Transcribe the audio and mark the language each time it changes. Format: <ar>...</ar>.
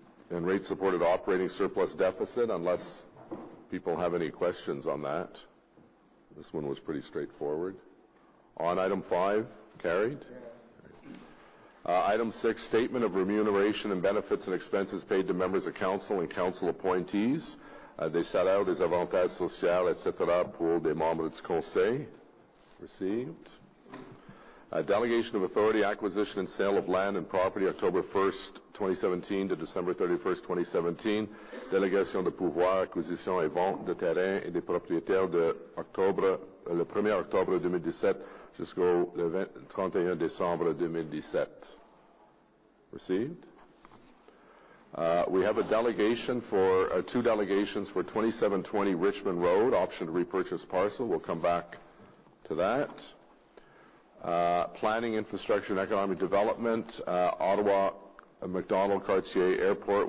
<en>and rate-supported operating surplus deficit, unless people have any questions on that. This one was pretty straightforward. On item 5, carried. Item 6, statement of remuneration and benefits and expenses paid to members of council and council appointees.</en> <fr>Des salaires, des avantages sociaux, etc. pour des membres du conseil.</fr> <en>Received. Delegation of authority, acquisition and sale of land and property, October 1st, 2017 to December 31st, 2017.</en> <fr>Délégation de pouvoir, acquisition et vente de terrains et des propriétaires de le 1er octobre 2017 jusqu'au 31 décembre 2017.</fr> <en>Received. We have a delegation for, 2 delegations for 2720 Richmond Road, option to repurchase parcel. We'll come back to that. Planning, infrastructure, and economic development, Ottawa, McDonald, Cartier Airport.</en>